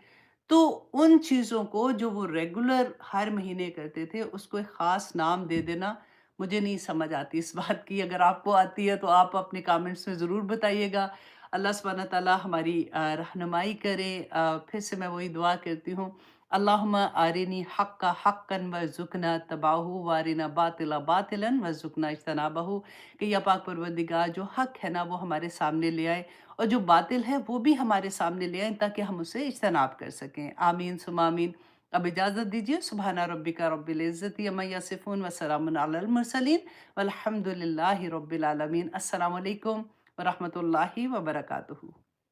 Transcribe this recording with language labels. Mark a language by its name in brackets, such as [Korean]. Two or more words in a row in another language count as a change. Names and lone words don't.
[Urdu] تو ان چیزوں کو جو وہ ریگولر ہر مہینے کرتے تھے، اس کو ایک خاص نام دے دینا، مجھے نہیں سمجھ آتی اس بات کی۔ اگر آپ کو آتی ہے تو آپ اپنے کامنٹس میں ضرور بتائیے گا۔ اللہ سبحانہ تعالیٰ ہماری رہنمائی کرے۔ پھر سے میں وہی دعا کرتی ہوں [Arabic] اللهم أرني الحق حقا وارزقنا اتباعه وأرنا الباطل باطلا وارزقنا اجتنابه, [Urdu] کہ یا پاک پروردگار جو حق ہے نا وہ ہمارے سامنے لے آئے اور جو باطل ہے وہ بھی ہمارے سامنے لے آئے تاکہ ہم اس سے اجتناب کر سکیں. [Arabic] آمين ثم آمين. [Urdu] اب اجازت دیجیے. [Arabic] سبحان ربك رب العزة عما يصفون و سلام على المرسلين والحمد لله رب العالمين. السلام عليكم و رحمة الله و بركاته.